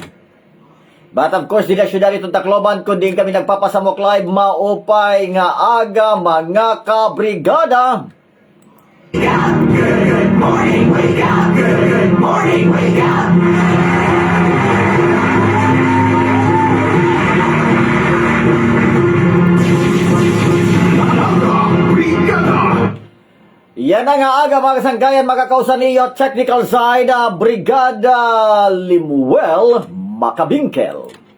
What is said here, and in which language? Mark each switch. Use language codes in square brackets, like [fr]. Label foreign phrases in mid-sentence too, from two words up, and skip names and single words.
[en] But of course, [war] di na syudad itong Tacloban, kundi kami nagpapasamok live, maupay nga aga mga kabrigada. [en] Good morning, wake up. Good morning, wake up. [war] Yan na nga aga mga kasangkayan, makakausan niyo [en] technical side, [war] Brigada Limuel Makabingkel.